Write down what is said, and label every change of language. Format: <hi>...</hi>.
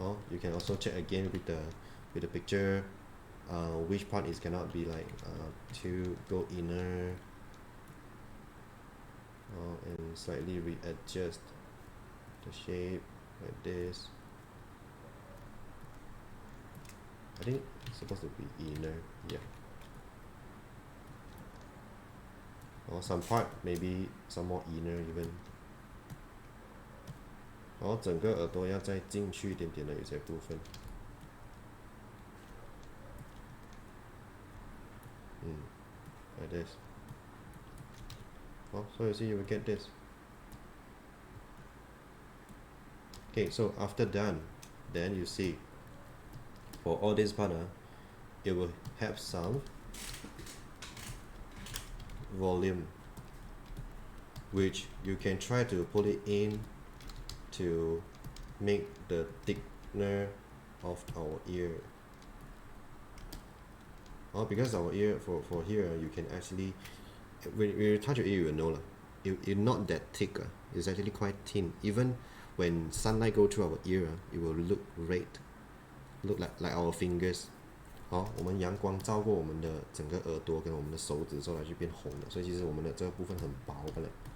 <en>You can also check again with the picture which part is cannot be like to go inner, and slightly readjust the shape like this. I think it's supposed to be inner, yeah. Or some part maybe some more inner even.</en> <zh>整个耳朵要再进去一点点的有些部分。</zh> <en>Like this. So you see you will get this. Okay, so after done, then you see for all this part, it will have some volume, which you can try to put it in to make the thickness of our ear. Because our ear for here, you can actually, when you touch your ear, you will know it's not that thick. It's actually quite thin. Even when sunlight go through our ear, it will look red, look like our fingers.</en> <zh>我们阳光照过我们的整个耳朵跟我们的手指之后，它就变红了，所以其实我们的这个部分很薄的嘞。</zh>